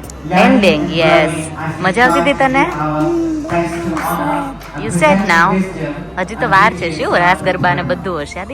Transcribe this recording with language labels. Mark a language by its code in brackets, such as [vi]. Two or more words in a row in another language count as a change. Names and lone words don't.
[en] Ending, yes. [gu] મજા આવતી હતી તને? [en] You said now. [gu] હજી તો વાર છે શું? રાસ ગરબા ને બધું હશે આદિ.